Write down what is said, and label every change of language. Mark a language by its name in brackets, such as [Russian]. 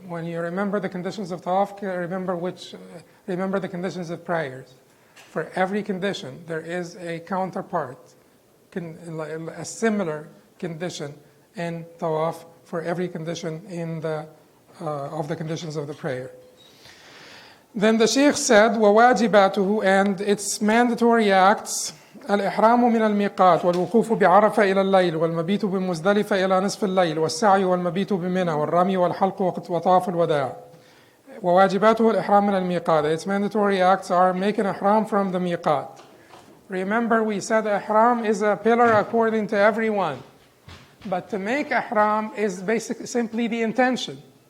[English] When you remember the conditions of Tawaf, remember the conditions of prayers. For every condition, there is a counterpart, a similar condition in Tawaf for every condition of the conditions of the prayer. Then the Shaykh said, [Arabic] وَوَاجِبَاتُهُ, [English] and its mandatory acts, [Arabic] الإحرام من الميقات والوقوف بعرفة إلى الليل والمبيت بمزدلفة إلى نصف الليل والسعي والمبيت بمنى والرمي والحلق وطواف الوداع. وواجباته الإحرام من الميقات. [English] Its mandatory acts are making ihram from the miqat. Remember, we said ihram is a pillar according to everyone. But to make ihram is basically simply the intention.